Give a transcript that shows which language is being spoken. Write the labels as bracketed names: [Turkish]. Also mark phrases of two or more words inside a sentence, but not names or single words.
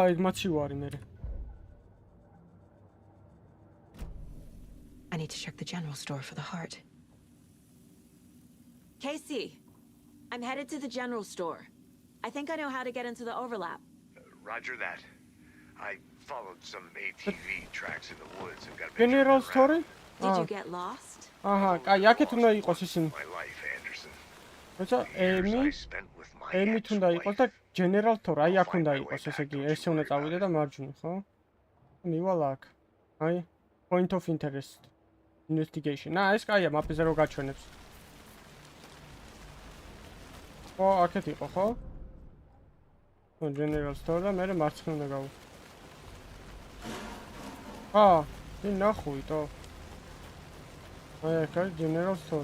[English] need to check the general store for the heart. Casey, I'm headed to the general store. I think I know how to get into the overlap. Roger that. I followed some ATV tracks in the woods and got a General store? Did you get lost? [Georgian] Aha, აქეთ უნდა იყოს ისინი. [English] My life, Anderson. [Georgian] როცა ემი თუნდა იყოს და General Store, აი აქ უნდა იყოს, ესე იგი, ესე უნდა წავიდე და მარჯვნივ, ხო? მივალ აქ. აი, [English] point of interest. Investigation. [Georgian] ეს კაია, მაპეზე რო გაჩვენებს. ხო, აქეთ იყო, ხო? General Store და მე მარცხნივ უნდა გავა. ნახუიტო. აი, აქ არის General Store.